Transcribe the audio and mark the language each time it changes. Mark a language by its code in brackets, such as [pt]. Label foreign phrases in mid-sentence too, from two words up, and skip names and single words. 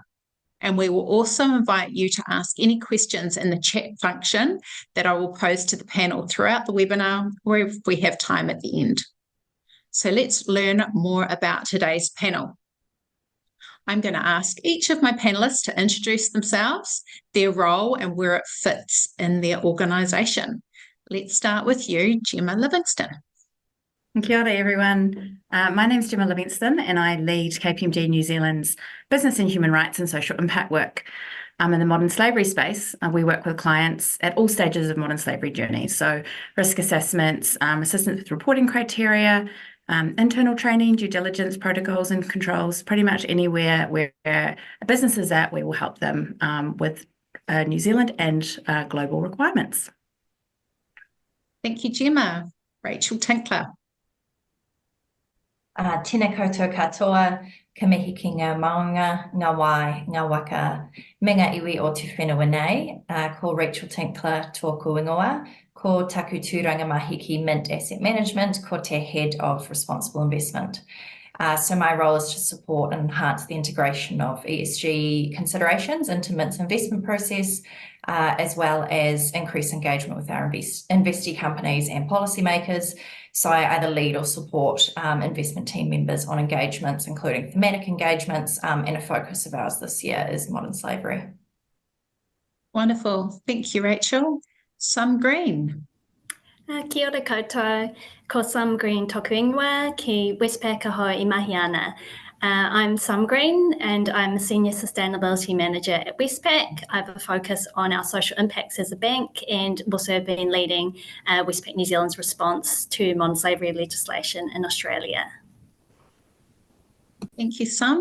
[en] And we will also invite you to ask any questions in the chat function that I will pose to the panel throughout the webinar, or if we have time at the end. So let's learn more about today's panel. I'm going to ask each of my panelists to introduce themselves, their role, and where it fits in their organisation. Let's start with you, Gemma Livingston. [mi] Kia ora, [en] everyone. My name is Gemma Livingston, and I lead KPMG New Zealand's business and human rights and social impact work. In the modern slavery space, we work with clients at all stages of modern slavery journeys. So risk assessments, assistance with reporting criteria, internal training, due diligence protocols and controls, pretty much anywhere where a business is at, we will help them with New Zealand and global requirements. Thank you, Gemma. Rachel Tinkler. [mi] Tēnā koutou katoa, ka mihi ki ngā maunga, ngā wai, ngā waka, me ngā iwi o te whenua nei, ko Rachel Tinkler tōku ingoa, ko taku tūranga mahi ki Mint Asset Management, ko te [en] Head of Responsible Investment. So my role is to support and enhance the integration of ESG considerations into Mint's investment process, as well as increase engagement with our investee companies and policymakers. So I either lead or support investment team members on engagements, including thematic engagements, and a focus of ours this year is modern slavery. Wonderful. Thank you, Rachel. Sam Green. [mi] Kia ora koutou, ko Sam Green tōku ingoa ki Westpac aho I mahi ana. [en] I'm Sam Green and I'm a Senior Sustainability Manager at Westpac. I have a focus on our social impacts as a bank and also been leading Westpac New Zealand's response to modern slavery legislation in Australia. Thank you, Sam.